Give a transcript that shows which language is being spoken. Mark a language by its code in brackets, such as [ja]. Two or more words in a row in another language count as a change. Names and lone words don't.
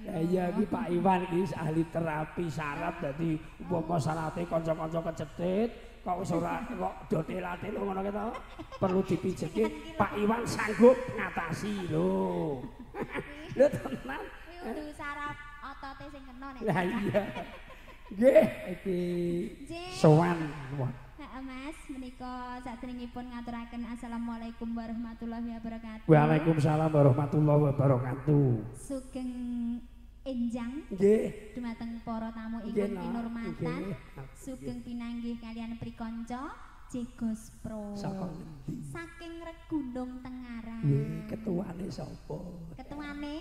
[jv] Ya iya iki Pak Iwan iki ahli terapi saraf dadi umpama sarate kanca-kanca kecetit kok wis ora kok dotel-atel ngono ki to perlu dipijetke Pak Iwan sanggup ngatasi lho. Lho tenan. Kudu saraf otote sing kena nek. Lah iya. Nggih iki sowan. Heeh Mas, menika saderengipun ngaturaken [ar] السلام عليكم ورحمة الله وبركاته. وعليكم السلام ورحمة الله وبركاته. [jv] Sugeng enjang Nggih. dumateng para tamu Nggih, ingkang kinurmatan. nggih. Sugeng pinanggih kalian prikanca Jegos Pro. Saka ngendi? Saking Regundung Tengaran. Nggih, ketuane sapa? Ketuane